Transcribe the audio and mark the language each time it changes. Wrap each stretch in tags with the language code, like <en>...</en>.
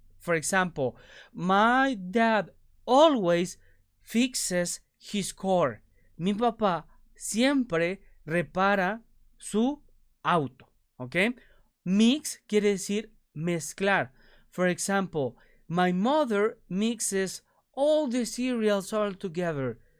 <en>For example, my dad always fixes his car.</en> <es>Mi papá siempre repara su auto. ¿Ok? Mix quiere decir mezclar.</es> <en>For example, my mother mixes all the cereals all together.</en>